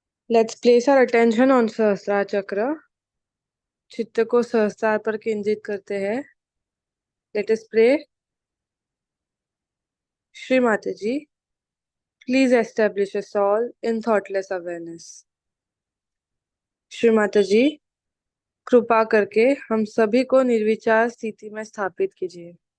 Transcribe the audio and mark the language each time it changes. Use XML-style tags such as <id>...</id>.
<en>Let's place our attention on Sahasrara Chakra.</en> <hi>चित्त को सहस्त्रार पर केंद्रित करते हैं.</hi> <en>Let us pray. Shri Mataji, please establish us all in thoughtless awareness.</en> <hi>Shri माताजी, कृपा करके हम सभी को निर्विचार स्थिति में स्थापित कीजिए.</hi>